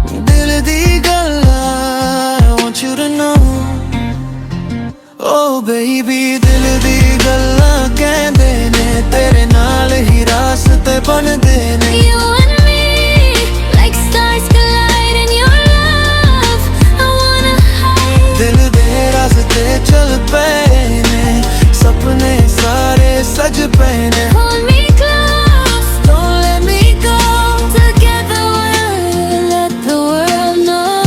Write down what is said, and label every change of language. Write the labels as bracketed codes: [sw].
[pa] दिल दी गल्लां [en] I want you to know. Oh baby, [pa] दिल दी गल्लां कहंदे ने, तेरे नाल ही रास्ते बनदे ने. [en] You and me, like stars collide in your love. I wanna hide. [pa] दिल दे रास्ते चल पे ने, सपने सारे सज पे ने. [en] Hold me close, Don't let me go. together we'll let the world know.